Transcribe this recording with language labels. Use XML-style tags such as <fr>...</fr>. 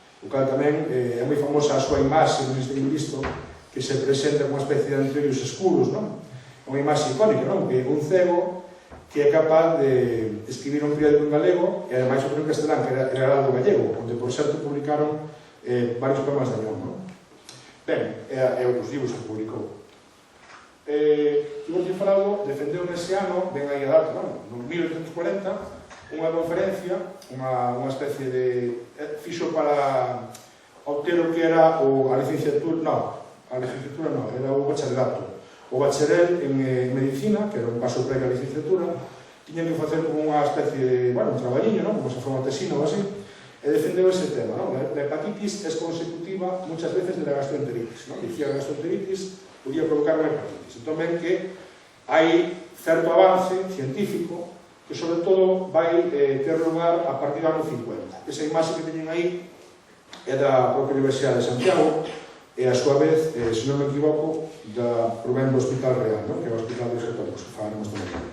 <gl>O cal tamén é moi famosa a súa imaxe, non sei se teñen visto, que se presenta como unha especie de anteriores escuros, non? Unha imaxe icónica, non? Que é un cego que é capaz de escribir un periódico en galego e ademais o periódico castelán, que era Heraldo Gallego, onde por certo publicaron varios poemas de Añón, non? Ben, e outros libros que publicou. Tiburcio Faraldo defendeu nese ano, ben aí a data, non? No 1840, unha conferencia, unha especie de... fixo para obter o que era a licenciatura, era o bacharelato. O bacharel en medicina, que era un paso previo a licenciatura, tiñan que facer como unha especie de, bueno, un traballiño, non? Como se foi unha tesina ou así, e defendeu ese tema, non?</gl> <es>La hepatitis es consecutiva muchas veces de la gastroenteritis,</es> <gl>non? Dicía que a gastroenteritis podía provocar unha hepatitis. Entón ven que hai certo avance científico que sobre todo vai ter lugar a partir do ano 50. Esa imaxe que teñen aí é da propia Universidade de Santiago e a súa vez, se non me equivoco, provén do Hospital Real, non? Que é o Hospital dos Católicos, que falaremos tamén.</gl>